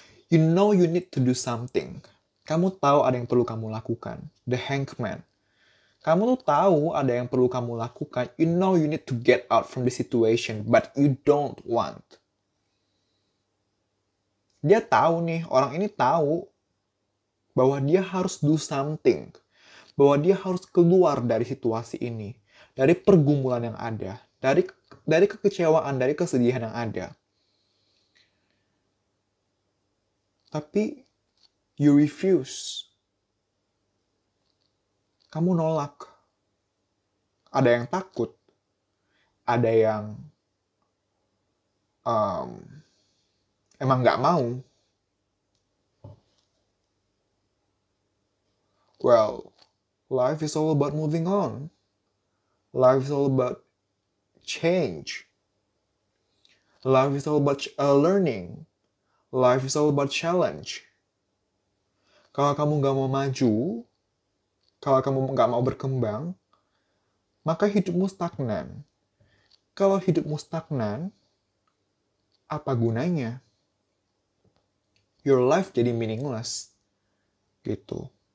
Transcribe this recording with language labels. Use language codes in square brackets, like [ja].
[en] You know you need to do something. [id] Kamu tahu ada yang perlu kamu lakukan. The Hangman. Kamu tuh tahu ada yang perlu kamu lakukan. [en] You know you need to get out from the situation, but you don't want. [id] Dia tahu nih, orang ini tahu bahwa dia harus [en] do something. [id] Bahwa dia harus keluar dari situasi ini. Dari pergumulan yang ada. Dari kekecewaan, dari kesedihan yang ada. Tapi [en] you refuse. [id] Kamu nolak. ada yang takut, ada yang emang nggak mau. [en] Well, life is all about moving on. Life is all about change. Life is all about learning. Life is all about challenge. [id] Kalau kamu nggak mau maju, kalau kamu nggak mau berkembang, maka hidupmu stagnan. Kalau hidupmu stagnan, apa gunanya? [en] Your life [id] jadi [en] meaningless. [id] Gitu.